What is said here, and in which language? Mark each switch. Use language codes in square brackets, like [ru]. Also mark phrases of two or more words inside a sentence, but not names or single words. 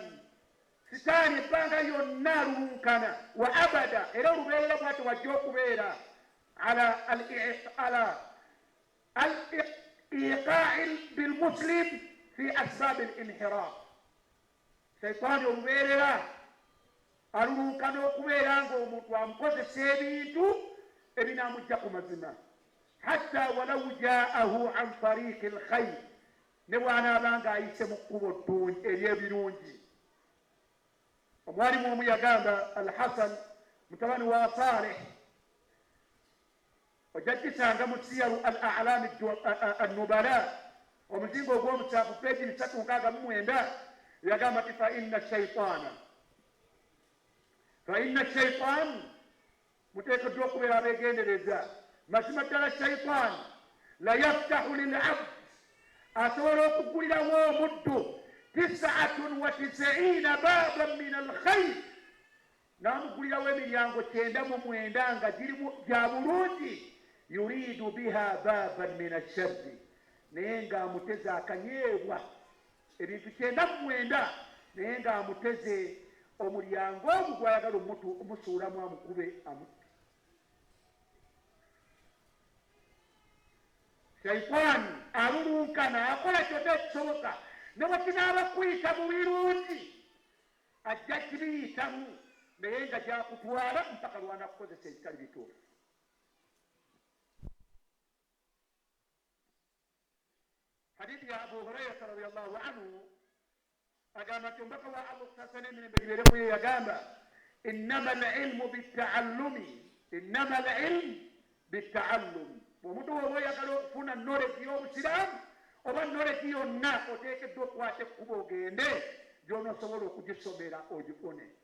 [lg] sitaani ebbanga yonna lulunkana [ar] وأبدا [lg] era olubeerera bwati wajja okubeera [ar] على الإيقاع بالمسلم في أسباب الانحراف. [lg] shaitaani olubeerera alulunkana okubeera ng'omuntu amukozesa ebintu ebinaamujja ku mazima [ar] حتى ولو جاءه عن طريق الخير. [lg] ne bw'anaabanga ayise mu kkubo ery'ebirungi. omwalimu omu yagamba Al-Hasan mutabani wa Saleh ojja gisanga mu siyaru al-a'lam an-nubala omuzingo ogw'omusanvu peegi 369 yagamba ti [ar] فإن شيطان [lg] muteekeddwa okubeera abeegendereza. mazima ddala shaitan [ar] لا يفتح للعبد [lg] asobola okugulirawo omuddu 99 [ar] بابا من الخير. [lg] n'amugulirawo emiryango 99 nga girimu gya bulungi. [ar] يريد بها بابا من الشر. [lg] naye ng'amuteze akanyeebwa ebintu 99 naye ng'amuteze omulyango ogwo gwayagala omusuulamu amukube amutte. shaitaani alulunkana akola kyonna ekisoboka ne bwe kinaaba kuyita mu birungi ajja kibiyitamu naye nga gyakutwala mpaka lwanakukozesa ebitali bituufu. hadithi ya Abu Hurairata [ar] رضي الله عنه [lg] agamba nti omubaka wa Allah sasa n'emirembe gibeeremu ye yagamba [ar] إنما العلم بالتعلم. [lg] omuntu woba oyagala okufuna knowledge y'obusiraamu oba knowledge yonna oteekeddwa okwata ekkuba ogende gy'onoosobola okugisomera ogifune.